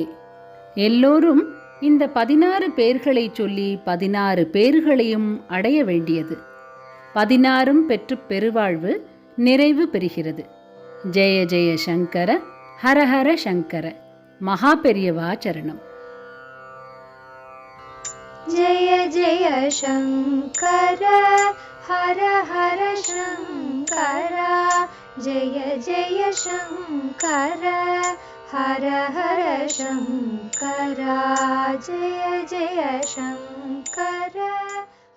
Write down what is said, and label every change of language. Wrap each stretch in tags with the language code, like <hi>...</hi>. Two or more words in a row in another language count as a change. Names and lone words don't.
<ta>எல்லோரும் இந்த 16 பேர்களை சொல்லி 16 பேர்களையும் அடைய வேண்டியது. 16ம் பெற்று பெருவாழ்வு நிறைவு பெறுகிறது.</ta> <sa>जय जय शङ्कर हरहर शङ्कर.</sa> <ta>மகா பெரியவா சரணம்.</ta> <sa>जय जय शङ्कर हर हर शङ्कर जय जय शङ्कर हर हर शङ्कर जय जय शङ्कर.</sa>